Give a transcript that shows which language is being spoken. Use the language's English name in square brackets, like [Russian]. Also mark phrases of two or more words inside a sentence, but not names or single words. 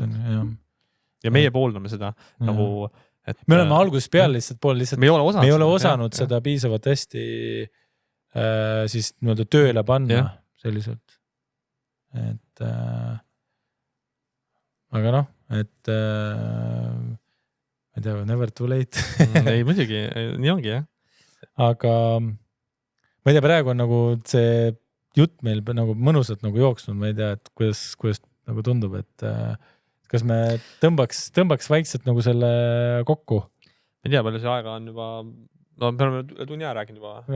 [Estonian] Ja meie pooldame seda nagu, et me oleme algusest peale lihtsalt me ei ole osanud seda piisavalt hästi siis nii-öelda tööle panna selliselt. Et aga noh, et ma ei tea, [English] never too late. [Estonian] Ei, muidugi, nii ongi, jah. Aga ma ei tea, praegu on nagu see jutt meil nagu mõnusalt nagu jooksnud, ma ei tea, et kuidas nagu tundub, et kas me tõmbaks vaikselt nagu selle kokku? Ma ei tea, palju see aega on juba, no me oleme tunni aja rääkinud juba.